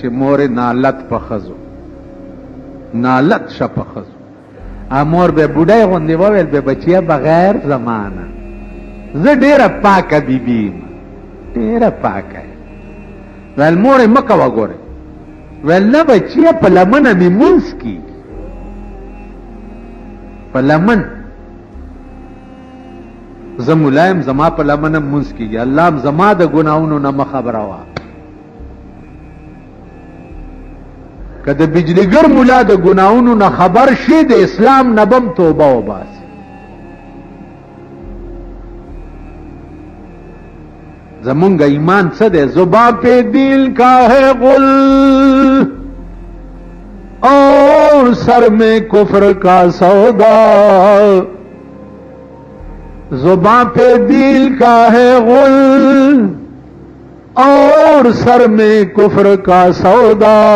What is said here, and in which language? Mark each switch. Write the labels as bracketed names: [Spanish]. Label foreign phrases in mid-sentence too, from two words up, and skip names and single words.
[Pashto] مور نالت په ښځو نالت شه په ښځو امور به بوډای غوندې وویل به بچیا بغیر زمانه زه ډیره پاکه بیبي یم ډیره پاکه ویل مور یې مه کوه ګورې ویل نه بچیا په لمنه مې مونځ کېږي په لمن زه ملایم زما په لمنه مونځ کېږي الله هم زما د ګناهونو نه مه خبره وه که د بجلیګر ملا د ګناهونو نه خبر شي د اسلام نه بم توبه وباسي زمونږ ایمان څه دی [Urdu] زبان پہ دل کا ہے غل اور سر میں کفر کا سودا زبان پہ دل کا ہے غل اور سر میں کفر کا سودا